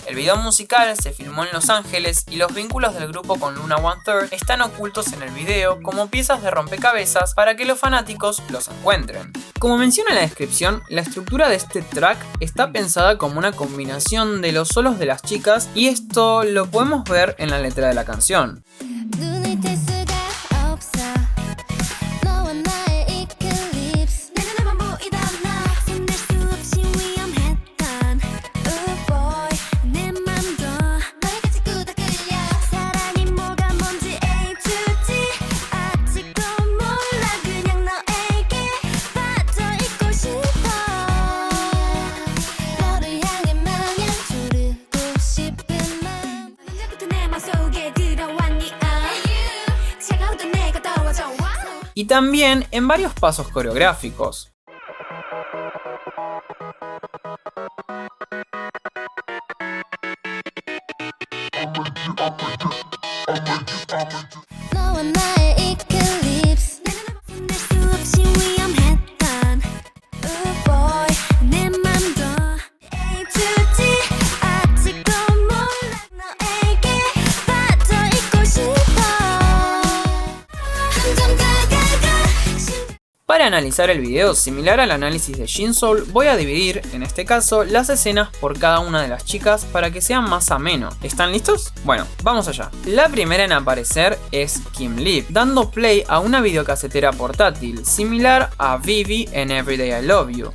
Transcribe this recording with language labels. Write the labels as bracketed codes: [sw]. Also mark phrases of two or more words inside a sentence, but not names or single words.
[es] El video musical se filmó en Los Ángeles y los vínculos del grupo con Luna 1/3 están ocultos en el video como piezas de rompecabezas para que los fanáticos los encuentren. Como menciona la descripción, la estructura de este track está pensada como una combinación de los solos de las chicas y esto lo podemos ver en la letra de la canción. [ko] 눈을 뗄 수가 없어 너와 나의 eclipse 내 눈에만 보이던 너 손댈 수 없이 위험했던 [en] Oh boy [ko] 내 맘도 너에게 자꾸 다 끌려 사랑이 뭐가 뭔지 [en] A to Z [ko] 아직도 몰라 그냥 너에게 빠져 있고 싶어 너를 향해 마냥 조르고 싶은 맘 언제부터 내 맘속에 들어왔니 차가우던 내가 더워져 [es] Y también en varios pasos coreográficos. [ko] 너와 나의 eclipse 손댈 수 없이 위험했던 [en] Oh boy [ko] 내 맘도 [en] A to Z [ko] 아직도 몰라 너에게 빠져 있고 싶어 좀 다가가 [es] Para analizar el video, similar al análisis de Shinsoul, voy a dividir, en este caso, las escenas por cada una de las chicas para que sea más ameno. ¿Están listos? Bueno, vamos allá. La primera en aparecer es Kim Lip, dando play a una videocasetera portátil, similar a Vivi en Everyday I Love You.